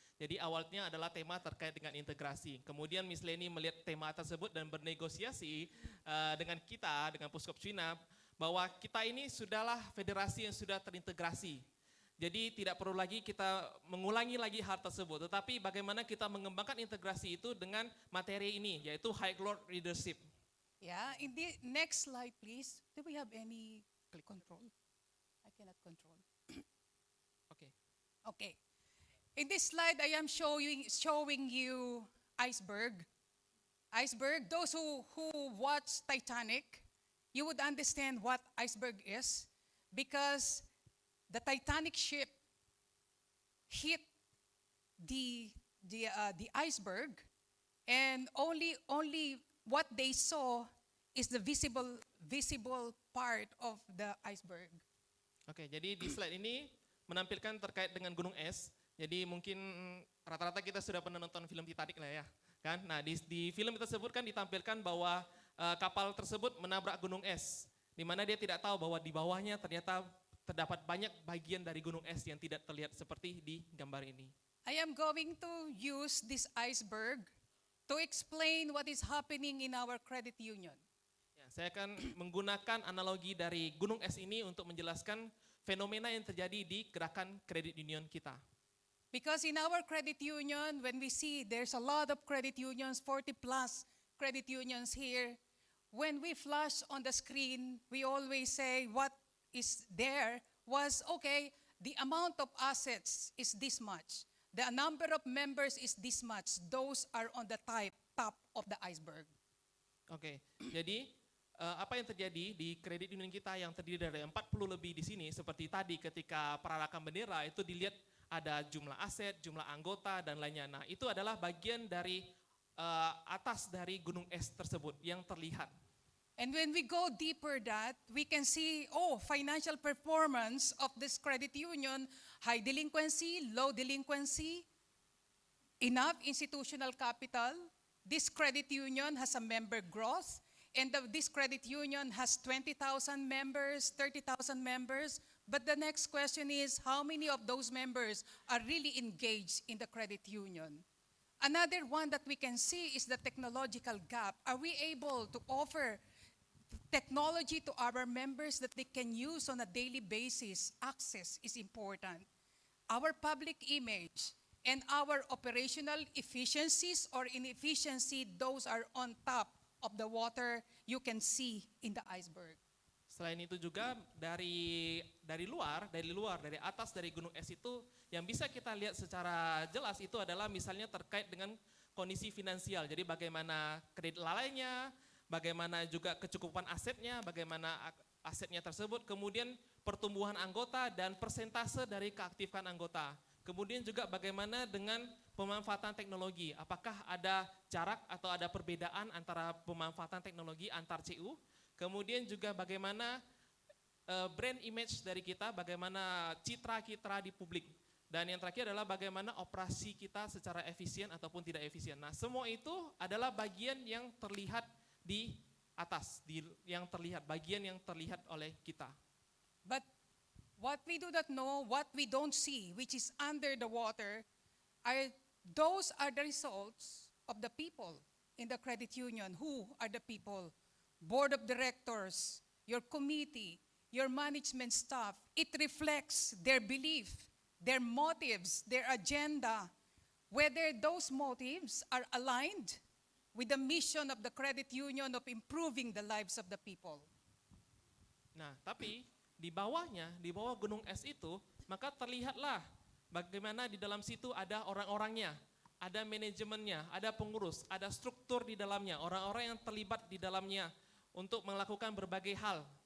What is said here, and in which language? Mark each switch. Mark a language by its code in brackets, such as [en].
[id] Jadi awalnya adalah tema terkait dengan integrasi. Kemudian Miss Leni melihat tema tersebut dan bernegosiasi dengan kita, dengan Puskopkuna, bahwa kita ini sudahlah federasi yang sudah terintegrasi. Jadi tidak perlu lagi kita mengulangi lagi hal tersebut, tetapi bagaimana kita mengembangkan integrasi itu dengan materi ini, yaitu high road leadership. [en] Yeah, in the next slide, please. Do we have any control? I cannot control. Oke. Okay. In this slide, I am showing you iceberg. Iceberg, those who watch Titanic, you would understand what iceberg is, because the Titanic ship hit the iceberg, and only what they saw is the visible part of the iceberg. [id] Oke, jadi di slide ini menampilkan terkait dengan gunung es. Jadi mungkin rata-rata kita sudah pernah nonton film Titanic lah ya, kan? Nah di film tersebut kan ditampilkan bahwa kapal tersebut menabrak gunung es, di mana dia tidak tahu bahwa di bawahnya ternyata terdapat banyak bagian dari gunung es yang tidak terlihat seperti di gambar ini. [en] I am going to use this iceberg to explain what is happening in our credit union. [id] Ya, saya akan menggunakan analogi dari gunung es ini untuk menjelaskan fenomena yang terjadi di gerakan kredit union kita. [en] Because in our credit union, when we see there's a lot of credit unions, 40 plus credit unions here, when we flash on the screen, we always say what is there was, okay, the amount of assets is this much. The number of members is this much. Those are on the top of the iceberg. [id] Oke, jadi apa yang terjadi di kredit union kita yang terdiri dari 40 lebih di sini, seperti tadi ketika perarakan bendera itu dilihat ada jumlah aset, jumlah anggota, dan lainnya. Nah itu adalah bagian dari atas dari gunung es tersebut yang terlihat. [en] And when we go deeper that, we can see, financial performance of this credit union, high delinquency, low delinquency, enough institutional capital. This credit union has a member growth, and this credit union has 20,000 members, 30,000 members. But the next question is, how many of those members are really engaged in the credit union? Another one that we can see is the technological gap. Are we able to offer technology to our members that they can use on a daily basis? Access is important. Our public image and our operational efficiencies or inefficiency, those are on top of the water you can see in the iceberg. [id] Selain itu juga dari luar, dari atas dari gunung es itu yang bisa kita lihat secara jelas itu adalah misalnya terkait dengan kondisi finansial. Jadi bagaimana kredit lalainya, bagaimana juga kecukupan asetnya, bagaimana asetnya tersebut, kemudian pertumbuhan anggota dan persentase dari keaktifan anggota. Kemudian juga bagaimana dengan pemanfaatan teknologi, apakah ada jarak atau ada perbedaan antara pemanfaatan teknologi antar CU. Kemudian juga bagaimana brand image dari kita, bagaimana citra kita di publik. Dan yang terakhir adalah bagaimana operasi kita secara efisien ataupun tidak efisien. Nah semua itu adalah bagian yang terlihat di atas, bagian yang terlihat oleh kita. [en] But what we do not know, what we don't see, which is under the water, those are the results of the people in the credit union. Who are the people? Board of directors, your committee, your management staff, it reflects their belief, their motives, their agenda, whether those motives are aligned with the mission of the credit union of improving the lives of the people. [id] Nah, tapi di bawahnya, di bawah gunung es itu, maka terlihatlah bagaimana di dalam situ ada orang-orangnya, ada manajemennya, ada pengurus, ada struktur di dalamnya, orang-orang yang terlibat di dalamnya untuk melakukan berbagai hal.